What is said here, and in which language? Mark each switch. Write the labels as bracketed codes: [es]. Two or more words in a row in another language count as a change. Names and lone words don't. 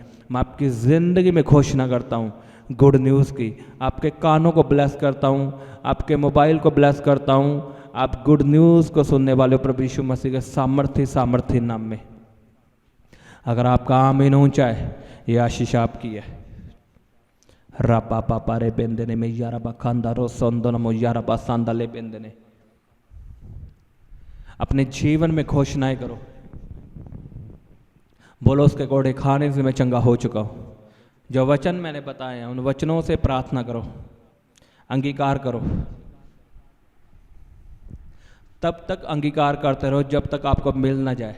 [hi] मैं आपकी ज़िंदगी में घोषणा करता हूँ [en] good news [hi] की। आपके कानों को ब्लेस करता हूँ, आपके मोबाइल को ब्लेस करता हूँ। आप [en] good news [hi] को सुनने वाले हो प्रभु यीशु मसीह के सामर्थ्य नाम में। अगर आपका आमीन ऊंचा है, ये आशीष आपकी है। रापा पापा रे बेंदने में यारा बखांदा रो सोंदनमो यारा बासांदा ले बेंदने। अपने जीवन में घोषणाएं करो, बोलो उसके कोड़े खाने से मैं चंगा हो चुका हूँ। जो वचन मैंने बताए हैं उन वचनों से प्रार्थना करो, अंगीकार करो। तब तक अंगीकार करते रहो जब तक आपको मिल ना जाए।